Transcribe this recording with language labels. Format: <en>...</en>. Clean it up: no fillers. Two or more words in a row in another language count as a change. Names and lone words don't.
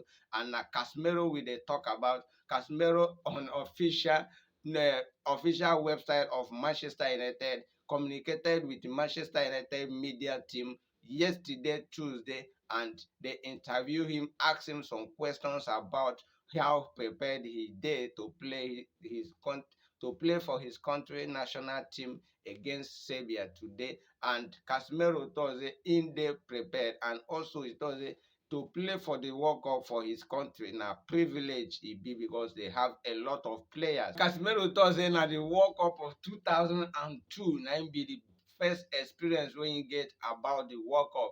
<pcm>And na Casemiro we dey talk about. Casemiro on official website of Manchester United communicated with the Manchester United media team yesterday, Tuesday, and they interview him, ask him some questions about how prepared he dey to play for his country national team against Serbia today. And Casemiro tok say im dey prepared, and also he tok say to play for the World Cup for his country na privilege e be, because they have a lot of players. Casemiro tok say na the World Cup of 2002 na im be the first experience wey im get about the World Cup.</pcm>